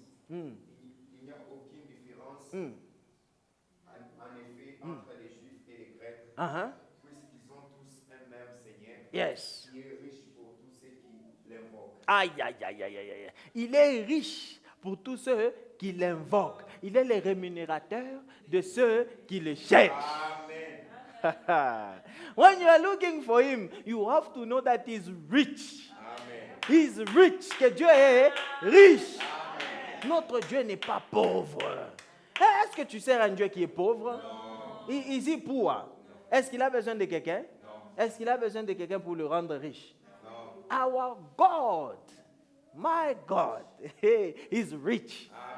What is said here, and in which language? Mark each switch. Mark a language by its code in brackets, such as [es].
[fr] Il n'y a aucune différence, en effet, entre les Juifs et les Grecs, puisqu'ils ont tous un même Seigneur, [en] Yes. [fr] qui est riche pour tous ceux qui l'invoquent. Aïe, aïe, aïe, aïe, aïe, aïe. Il est riche pour tous ceux qui l'invoquent. Il est le rémunérateur de ceux qui le cherchent. Amen. [en] When you are looking for him, you have to know that he's rich. Amen. He's rich, [fr] que Dieu est riche. Amen. Notre Dieu n'est pas pauvre. Est-ce que tu sers un Dieu qui est pauvre? Non. [en] Is he poor? [fr] Est-ce qu'il a besoin de quelqu'un? Non. Est-ce qu'il a besoin de quelqu'un pour le rendre riche? Non. [en] Our God, my God, is rich.